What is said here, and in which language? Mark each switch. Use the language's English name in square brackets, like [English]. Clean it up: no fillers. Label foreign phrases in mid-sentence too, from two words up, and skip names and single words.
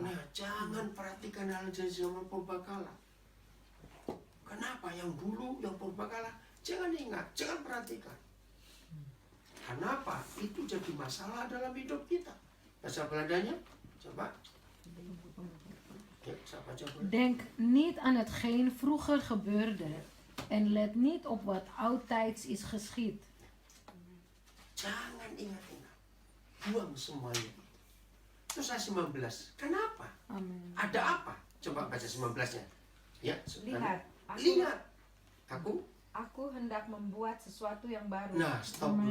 [Indonesian] Nah jangan perhatikan hal dari zaman purbakala. Kenapa? Yang dulu, yang purbakala jangan ingat, jangan perhatikan. Kenapa? Itu jadi masalah dalam hidup kita. Bahasa Belandanya, coba. Ya, saya baca boleh. [Dutch] Denk niet aan hetgeen vroeger gebeurde en let niet op wat oudtijds is geschied. [Indonesian] Jangan ingat-ingat. Buang semuanya. Terus ayat 19. Kenapa? Amin. Ada apa? Coba baca 19-nya. Ya, Lihat, lihat. Aku. hendak membuat sesuatu yang baru. Nah, stop dulu.